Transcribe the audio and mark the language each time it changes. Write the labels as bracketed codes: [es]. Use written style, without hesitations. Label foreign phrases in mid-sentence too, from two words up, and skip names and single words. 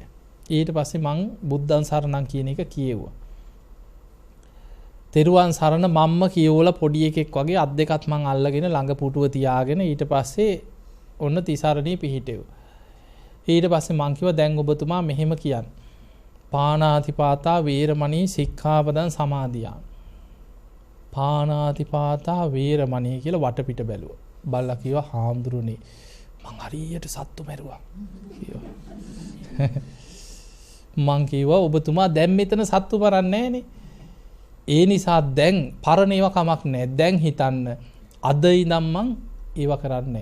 [si] ඊට පස්සේ මං [pi] බුද්ධං සරණං [si] කියන එක කියෙව්වා. තෙරුවන් සරණ මම්ම කියවල පොඩි එකෙක් වගේ අත් දෙකත් මං අල්ලගෙන ළඟ පුටුව තියාගෙන ඊට පස්සේ ඔන්න තිසරණී පිහිටෙව්. ඊට පස්සේ මං කිව්වා දැන් ඔබතුමා මෙහෙම කියන්න. [pi] පාණාතිපාතා වේරමණී සික්ඛාපදං සමාදියාමි. පාණාතිපාතා වේරමණී [si] කියලා වටපිට බැලුවා. බල්ලා කිව්වා හාමුදුරනේ මං හරියට සත්තු මැරුවා. මං කිව්වා ඔබතුමා දැන් මෙතන සත්තු මරන්නේ නැහනේ. ඒ නිසා දැන් පරණ ඒවා කමක් නැහැ. දැන් හිතන්න අද ඉඳන් මං ඒව කරන්නේ.